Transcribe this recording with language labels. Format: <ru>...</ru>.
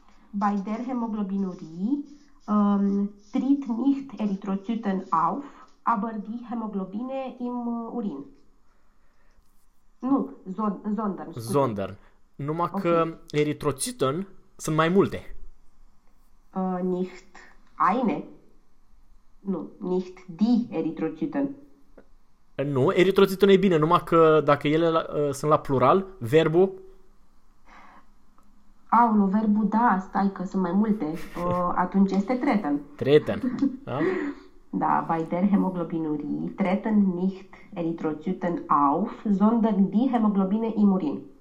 <de>Bei der Hämoglobinurie tritt nicht Erythrozyten auf, aber die Hämoglobine im Urin.</de> <ro>Nu, sondern, scuze. Sondern. Numai Ok. că eritrociton sunt mai multe.</ro> <de>Nicht eine. Nu, nicht die Erythrozyten.</de> <ro>Nu, eritrociton e bine, numai că dacă ele sunt la plural, verbul... Aulă, verbul da, stai că sunt mai multe. Atunci este treten.</ro> <de>Treten. Da? Da, bei der Hämoglobinurie treten nicht Erythrozyten auf, sondern die Hämoglobine im Urin.</de>